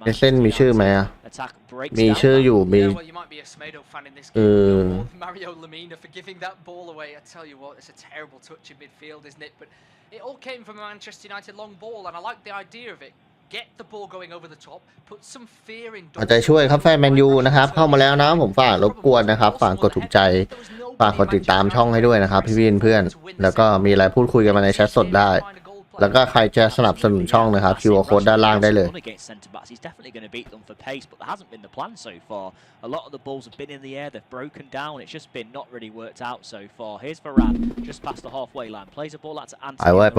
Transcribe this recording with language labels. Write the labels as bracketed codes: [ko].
[th] เส้นมีชื่อไหมอ่ะ [en] attack breaks [th] มีชื่ออยู่มี [en] Yeah, well, you might be a Semedo fan in this game. More than Mario Lemina for giving that ball away. I tell you what, it's a terrible touch in midfield, isn't it? But it all came from a Manchester United long ball, and I like the idea of it. Get the ball going over the top, put some fear in. [th] เอาใจช่วยครับแฟนแมนยูนะครับเข้ามาแล้วนะผมฝากรบกวนนะครับฝากกดถูกใจฝากกดติดตามช่องให้ด้วยนะครับพี่เพื่อนๆแล้วก็มีอะไรพูดคุยกันมาในแชทสดได้แล้วก็ใครจะสนับสนุนช่องนะครับQR Code ด้านล่างได้เลย [en] He's definitely going to beat them for pace, but there hasn't been the plan so far. A lot of the balls have been in the air, they've broken down. It's just been not really worked out so far. Here's Varane, just past the halfway line, plays a ball out to Anthony.